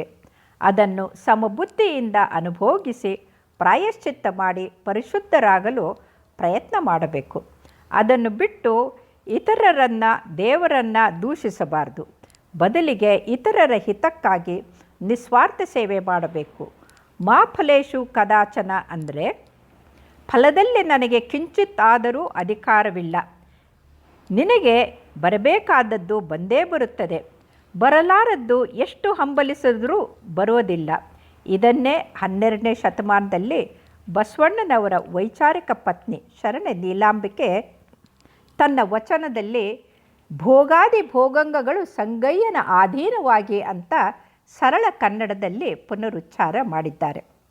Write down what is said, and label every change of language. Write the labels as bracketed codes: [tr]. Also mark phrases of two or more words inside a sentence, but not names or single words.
[kn] ಅದನ್ನು ಸಮಬುದ್ಧಿಯಿಂದ ಅನುಭೋಗಿಸಿ ಪ್ರಾಯಶ್ಚಿತ್ತ ಮಾಡಿ ಪರಿಶುದ್ಧರಾಗಲು ಪ್ರಯತ್ನ ಮಾಡಬೇಕು. ಅದನ್ನು ಬಿಟ್ಟು ಇತರರನ್ನು ದೇವರನ್ನು ದೂಷಿಸಬಾರದು. ಬದಲಿಗೆ ಇತರರ ಹಿತಕ್ಕಾಗಿ ನಿಸ್ವಾರ್ಥ ಸೇವೆ ಮಾಡಬೇಕು. [sa] ಮಾ ಫಲೇಷು ಕದಾಚನ [kn] ಅಂದರೆ ಫಲದಲ್ಲಿ ನನಗೆ ಕಿಂಚಿತ್ತಾದರೂ ಅಧಿಕಾರವಿಲ್ಲ. ನಿನಗೆ ಬರಬೇಕಾದದ್ದು ಬಂದೇ ಬರುತ್ತದೆ, ಬರಲಾರದ್ದು ಎಷ್ಟು ಹಂಬಲಿಸಿದ್ರೂ ಬರೋದಿಲ್ಲ. ಇದನ್ನೇ 12ನೇ ಶತಮಾನದಲ್ಲಿ ಬಸವಣ್ಣನವರ ವೈಚಾರಿಕ ಪತ್ನಿ ಶರಣೆ ನೀಲಾಂಬಿಕೆ ತನ್ನ ವಚನದಲ್ಲಿ ಭೋಗಾದಿ ಭೋಗಂಗಗಳು ಸಂಗಯ್ಯನ ಅಧೀನವಾಗಿ ಅಂತ ಸರಳ ಕನ್ನಡದಲ್ಲಿ ಪುನರುಚ್ಚಾರ ಮಾಡಿದ್ದಾರೆ.